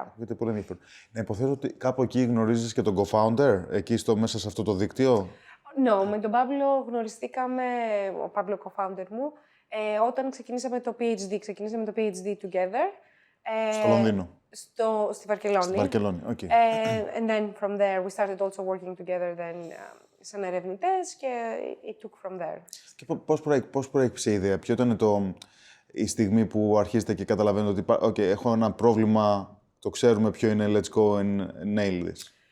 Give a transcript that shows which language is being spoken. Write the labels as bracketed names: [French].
[Greek] Ακούγεται πολύ ενδιαφέρον. Να υποθέσω ότι κάπου εκεί γνωρίζεις και τον co-founder, εκεί μέσα σε αυτό το δίκτυο. No, με τον Παύλο γνωριστήκαμε, ο Παύλο co-founder μου, όταν ξεκινήσαμε το PhD. Ξεκινήσαμε το PhD together. Στο Λονδίνο. Στη Βαρκελόνη. Στη Βαρκελόνη, okay. [English] And then from there we started also working together then [Greek] σαν ερευνητές και [English] it took from there. [Greek] Και πώς προέκυψε η ιδέα, ποιο ήταν η στιγμή που αρχίζετε και καταλαβαίνετε ότι έχω ένα πρόβλημα, το ξέρουμε ποιο είναι, [English] let's go and nail this?